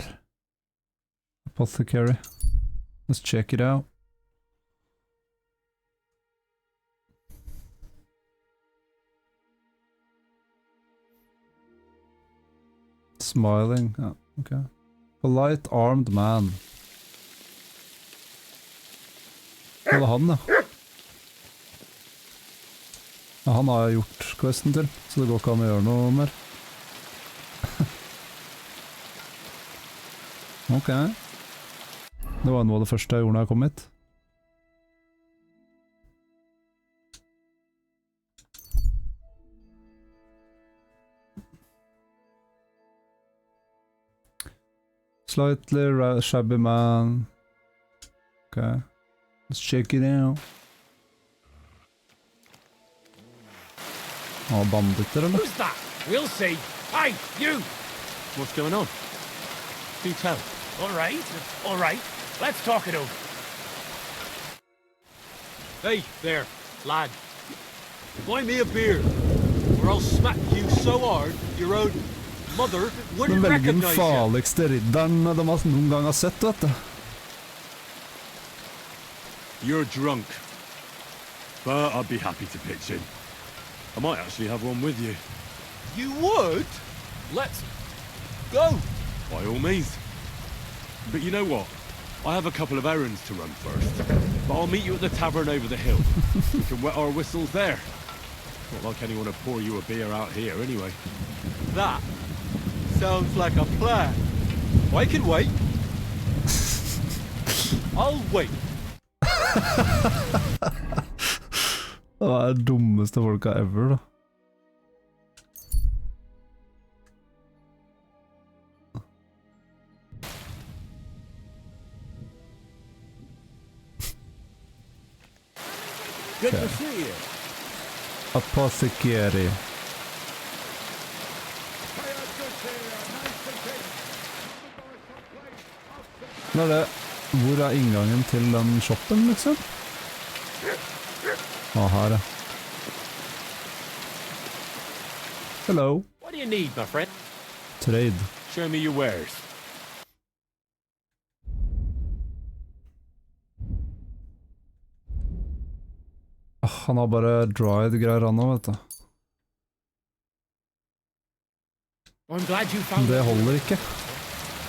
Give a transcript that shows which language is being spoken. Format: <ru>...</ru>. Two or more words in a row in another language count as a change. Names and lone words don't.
<en>Apothecary. Let's check it out. Smiling, ja, ok. Polite armed man.</en> <no>Hva er det han, ja? Ja, han har jeg gjort questen til, så det går ikke an å gjøre noe mer. Ok. Det var noe av det første jeg gjorde når jeg kom hit.</no> <en>Slightly shabby man. Ok. Let's check it out.</en> <no>Oh, banditter, eller?</no> <en>Who's that? We'll see. Hey, you! What's going on? Do tell. All right. Let's talk it over. Hey, there, lad. Buy me a beer, or I'll smack you so hard your own mother wouldn't recognize you.</en> <no>Den farligste ridderen de noen gang har sett, vet du.</no> <en>You're drunk, but I'd be happy to pitch in. I might actually have one with you. You would? Let's go. By all means. But you know what? I have a couple of errands to run first. But I'll meet you at the tavern over the hill. We can wet our whistles there. Not like anyone to pour you a beer out here anyway. That sounds like a plan. I can wait. I'll wait.</en> <no>Det er det dummeste folka ever, da.</no> <en>Good to see you. Apothecary.</en> <no>Hva er det? Hvor er inngangen til den shoppen, liksom? Her, ja.</no> <en>Hello. What do you need, my friend? Trade. Show me your wares.</en> <no>Han har bare dried greier han nå, vet du.</no> <en>I'm glad you found</en> <no>Det holder ikke.</no>